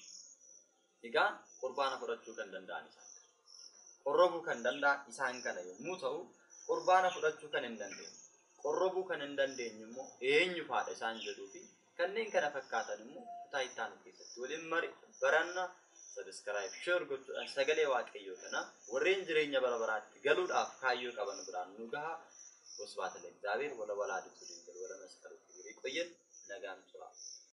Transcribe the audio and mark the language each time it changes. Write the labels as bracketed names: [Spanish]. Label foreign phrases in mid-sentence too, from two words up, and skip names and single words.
[Oromo] Egaa qurbaana fudhachuu kan danda'an isaan qorrobuu kan danda'an isaan kana yommuu ta'u qurbaana fudhachuu kan hin dandeenye qorrobuu kan hin dandeenye immoo eenyu faadha isaan jedhuu fi kanneen kana fakkaatan immoo kutaa itti aanu keessatti waliin baranna [English] subscribe share [Oromo] gochuudhaan sagalee Waaqayyoo kana warreen jireenya bara baraatti galuudhaaf kaayyoo qaban biraan nu gaha. [Amharic] Wasbaata ለእግዚአብሔር ወለወላዲቱ ድንግል ወለመስቀሉ ክብር ይቆየን። [Oromo] nagaan tura